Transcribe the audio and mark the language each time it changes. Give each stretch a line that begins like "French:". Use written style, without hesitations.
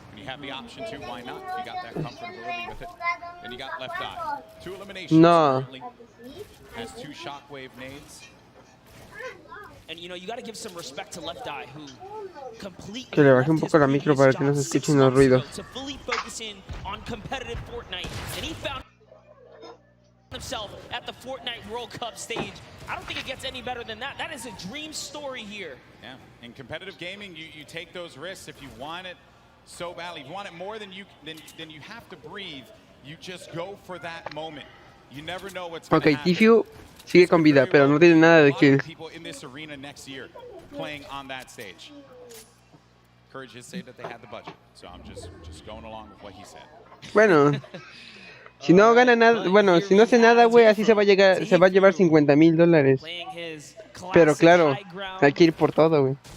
English: You have the option to, why not? If you got that comfortability with it. Then you got Left Eye. 2 eliminations. No. Has 2 shockwave nades. And you know, you got to give some respect to Left Eye, who completely
Spanish: Que le baje un poco la micro para que no se escuchen los ruidos.
English: to fully focus in on competitive Fortnite, and he found himself at the Fortnite World Cup stage. I don't think it gets any better than that. That is a dream story here. Yeah, in competitive gaming, you take those risks if you want it so badly. If you want it more than you have to breathe, you just go for that moment. You never know what's going to Ok, happen.
Spanish: Tifu sigue con vida, pero no tiene nada de kills.
English: People in this arena next year playing on that stage. Courage did say that they had the budget, so I'm just going along with what he said.
Spanish: Bueno, si no gana nada, bueno, si no hace nada, güey, así se va a llevar $50,000. Pero claro, hay que ir por todo, güey.